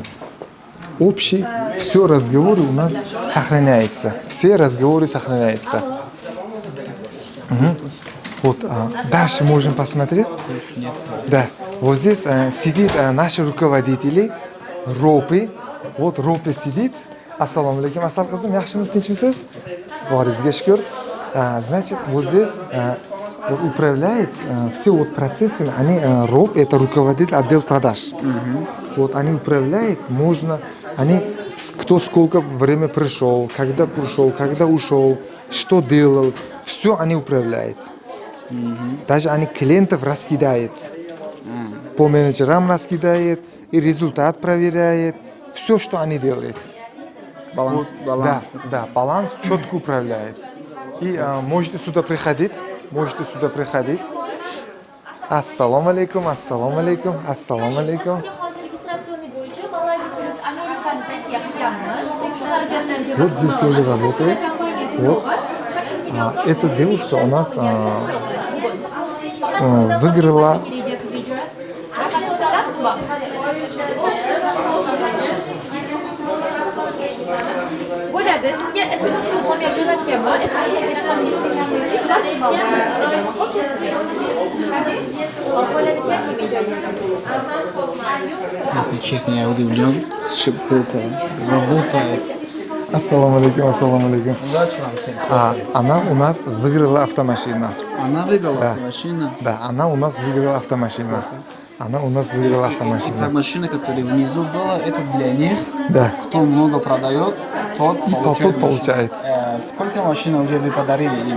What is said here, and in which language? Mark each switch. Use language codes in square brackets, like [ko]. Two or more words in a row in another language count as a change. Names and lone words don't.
[ru] Общий, все разговоры у нас сохраняются. Все разговоры сохраняются. Вот дальше можем посмотреть. Да. Вот здесь сидит наши руководители. Ропи. Вот Ропи сидит. [ar] السلام عليكم. [uz] Ассал кызым, yaxshimisiz, tinchmisiz? Boringizga shukr. [ru] Значит, вот здесь вот управляет все вот процессы. Они Роп, это руководитель отдел продаж. Вот они управляют, можно, они кто сколько время пришел, когда ушел, что делал, все они управляют. Даже они клиентов раскидают. По менеджерам раскидает и результат проверяет. Все, что они делают. Баланс. Да, баланс четко управляет. И можете сюда приходить. [ar] السلام عليكم، السلام عليكم، السلام عليكم. [ru] Вот здесь тоже работает. Вот. Эта девушка у нас выиграла. [uz] Bo'ladi. Sizga SMS nomер jo'natganman. SMS raqamni [ru] Если честно, я удивлен. Все круто. Работает. [ar] السلام عليكم، السلام عليكم. [ru] Удачи вам всем. Она у нас выиграла автомашину. Она выиграла автомашину. Да, она у нас выиграла автомашину. Та машина, которая внизу была, это для них. Да. Кто много продает, тот получает. Сколько машин уже вы подарили им?